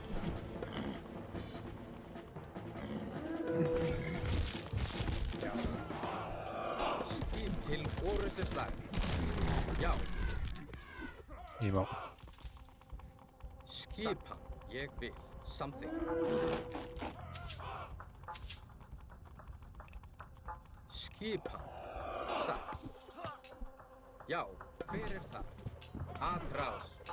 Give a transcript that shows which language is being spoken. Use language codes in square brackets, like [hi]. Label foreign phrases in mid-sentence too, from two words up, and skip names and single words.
[is] Já. Skip til orustu slag. Já. [fr] Il est mort. [is] Skipan. Ég vil. Samþykkt. Skipan. Satt. Já. Hver er það? Atrás.